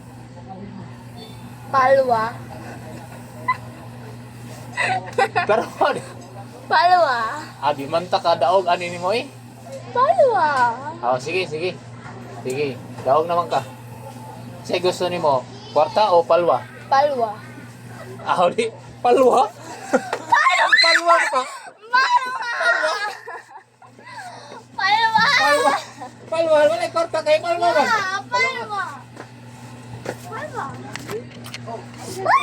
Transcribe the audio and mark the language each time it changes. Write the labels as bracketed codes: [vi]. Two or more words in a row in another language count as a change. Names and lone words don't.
[ceb] Palwa. Pero Palwa. abi man ta ka daog ani nimo eh. Palwa. Sige. Sige, daog naman ka. Say gusto nimo, kwarta o palwa? Palwa. Di palwa? Palwa ka. Palwa. Palwa. Palwa, wala kwarta kay palwa man. Palwa. Palwa.